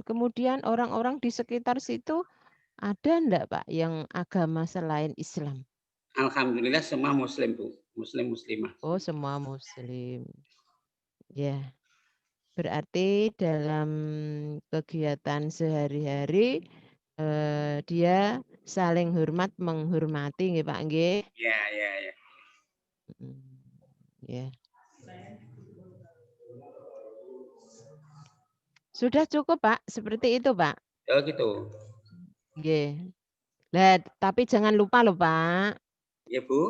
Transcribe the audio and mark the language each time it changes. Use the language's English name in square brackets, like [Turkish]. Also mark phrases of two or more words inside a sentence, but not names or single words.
[Indonesian] Kemudian orang-orang di sekitar situ ada enggak Pak yang agama selain Islam? Alhamdulillah semua Muslim Bu, Muslimah. Oh semua Muslim. Ya, berarti dalam kegiatan sehari-hari dia saling hormat menghormati nggih Pak nggih. Ya. Ya. Sudah cukup Pak, seperti itu Pak. Oh gitu. [Javanese] Nggih. [Indonesian] Lah, tapi jangan lupa loh Pak. Ya Bu.